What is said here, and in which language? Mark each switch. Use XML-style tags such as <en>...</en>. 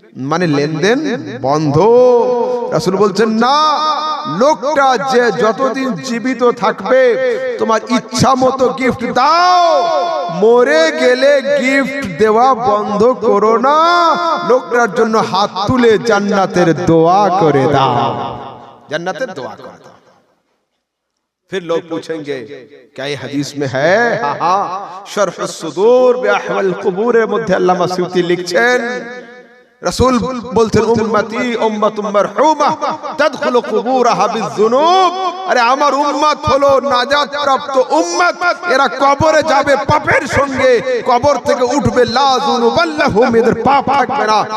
<bn>মানে লেনদেন বন্ধ। রাসূল বলছেন না, লোকটা যে যতদিন জীবিত থাকবে তোমার ইচ্ছা মতো গিফট দাও, মরে গেলে গিফট দেওয়া বন্ধ করো না, লোকটার জন্য হাত তুলে জান্নাতের দোয়া করে দাও, জান্নাতের দোয়া করে দাও।</bn> <hi>फिर लोग पूछेंगे क्या ये हदीस में है? हाँ, शरह सुदूर बे अहवाल कुबूर</hi> <bn>মধ্যে আল্লামা সিউতি লিখছেন, রাসূল বলতেন</bn> <ar>উম্মতি উম্মাতুম মারহুমা তাদখুলু কুবুরাহা বিযুনুব,</ar> <bn>আরে আমার উম্মত হলো নাজাত প্রাপ্ত উম্মত, এরা কবরে যাবে পাপের সঙ্গে, কবর থেকে উঠবে</bn> <ar>লা যুনুবাল্লাহুম,</ar> <bn>এদের পাপ থাকবে না।</bn>